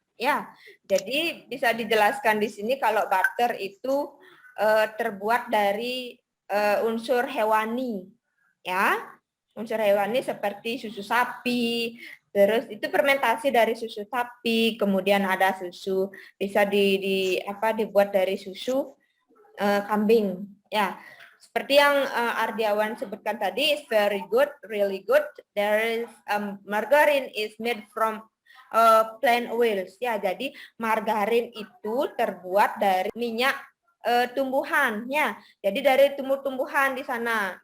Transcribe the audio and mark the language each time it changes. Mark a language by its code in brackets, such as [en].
[id] Ya, jadi bisa dijelaskan di sini kalau butter itu terbuat dari unsur hewani, ya, unsur hewani seperti susu sapi, terus itu fermentasi dari susu sapi, kemudian ada susu bisa dibuat dari susu kambing, ya. Seperti yang Ardiawan sebutkan tadi, [en] is very good, really good. There is margarine is made from plant oils, ya. [id] Jadi margarin itu terbuat dari minyak tumbuhan, ya. Jadi dari tumbuh-tumbuhan di sana.